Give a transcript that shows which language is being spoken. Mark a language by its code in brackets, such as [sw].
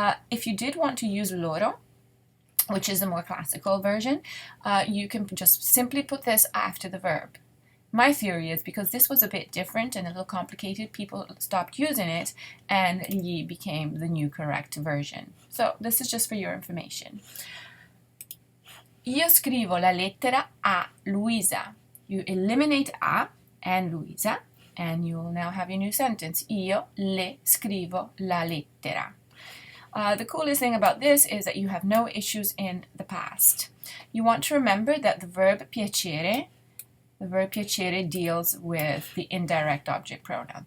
[en] If you did want to use loro, which is the more classical version, you can just simply put this after the verb. My theory is because this was a bit different and a little complicated, people stopped using it, and gli became the new correct version. So this is just for your information. [it] Io scrivo la lettera a Luisa. [en] You eliminate a and Luisa, and you will now have your new sentence. [it] Io le scrivo la lettera. [en] The coolest thing about this is that you have no issues in the past. You want to remember that the verb piacere deals with the indirect object pronoun.